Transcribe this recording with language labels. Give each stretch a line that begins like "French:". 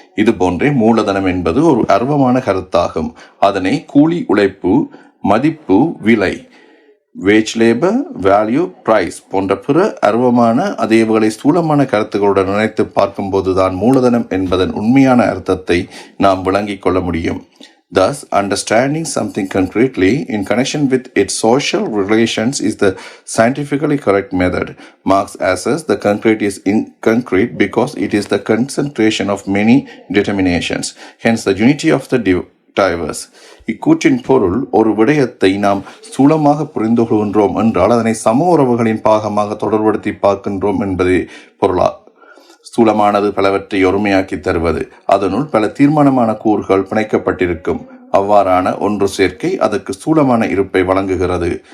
Tamil: இது போன்றே மூலதனம் என்பது ஒரு அருவமான கருத்தாகும். அதனை கூலி, உழைப்பு, மதிப்பு, விலை, வேஜ் லேபர், வேல்யூ, பிரைஸ் போன்ற பிற அருவமான அதேவேளை ஸ்தூலமான கருத்துக்களுடன் நினைத்து பார்க்கும் போதுதான் மூலதனம் என்பதன் உண்மையான அர்த்தத்தை நாம் விளங்கிக் கொள்ள முடியும்.
English: Thus, understanding something concretely in connection with its social relations is the scientifically correct method. Marx asserts the concrete is inconcrete because it is the concentration of many determinations, hence the unity of the diverse.
Tamil: இக்கூற்றின் பொருள், ஒரு விடயத்தை நாம் ஸ்தூலமாக புரிந்து கொள்கின்றோம் என்றால் அதனை சமூக உறவுகளின் பாகமாக தொடர்படுத்தி பார்க்கின்றோம் என்பதே பொருளா. ஸ்தூலமானது பலவற்றை ஒருமையாக்கி தருவது. அதனுள் பல தீர்மானமான கூறுகள் பிணைக்கப்பட்டிருக்கும். அவ்வாறான ஒன்று சேர்க்கை அதற்கு ஸ்தூலமான இருப்பை வழங்குகிறது.